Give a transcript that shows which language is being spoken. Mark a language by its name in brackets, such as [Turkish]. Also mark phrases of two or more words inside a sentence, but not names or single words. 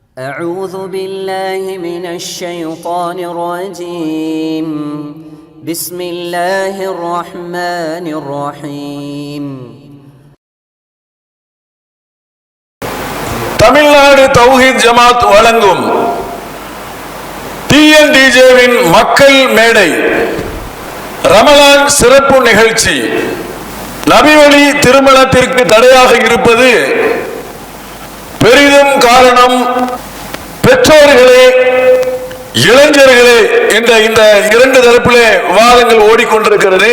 [Arabic] أعوذ بالله من الشيطان الرجيم بسم الله الرحمن الرحيم [Tamil] தமிழ்நாடு தௌஹீத் ஜமாத் வழங்கும் டிஎன்டிஜேவின் மக்கள் மேடை ரமலான் சிறப்பு நிகழ்ச்சி. நபிவழி திருமணத்திற்கு தடையாக இருப்பது பெரிதும் காரணம் பெற்றோர்களே இளைஞர்களே என்ற இந்த இரண்டு தரப்பிலே வாதங்கள் ஓடிக்கொண்டிருக்கிறது.